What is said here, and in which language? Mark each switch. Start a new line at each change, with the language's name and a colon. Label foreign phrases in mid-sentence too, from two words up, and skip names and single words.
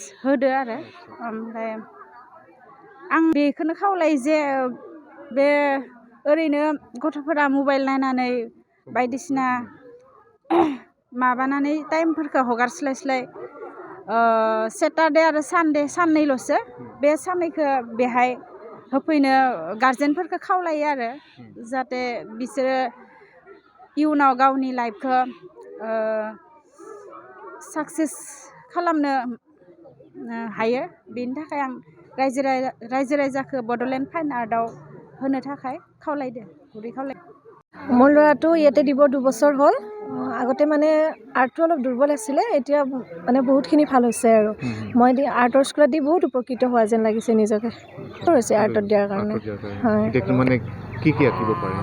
Bodo: होदो आरो ओमफ्राय आं बेखौनो खावलायो जे बे ओरैनो गथ'फोरा मबाइल नायनानै बायदिसिना माबानानै टाइमफोरखौ हगारस्लाय सेटारडे आरो सानडे साननैल'सो बे साननैखौ बेहाय होफैनो गार्जेनफोरखौ खावलायो आरो जाहाथे बिसोरो इयुनाव गावनि लाइफखौ साक्सेस खालामनो हायो बेनि थाखाय आं रायजो राजाखौ बड'लेण्ड फाइन आर्टआव होनो थाखाय खावलायदो
Assamese: মোৰ ল'ৰাটো ইয়াতে দিব 2 বছৰ হ'ল আগতে মানে আৰ্টটো অলপ দুৰ্বল আছিলে এতিয়া মানে বহুতখিনি ভাল হৈছে আৰু মই আৰ্টৰ স্কুলত দি বহুত উপকৃত হোৱা যেন লাগিছে নিজকে হৈছে আৰ্টত দিয়াৰ কাৰণে এতিয়া মানে কি আঁকিব পাৰে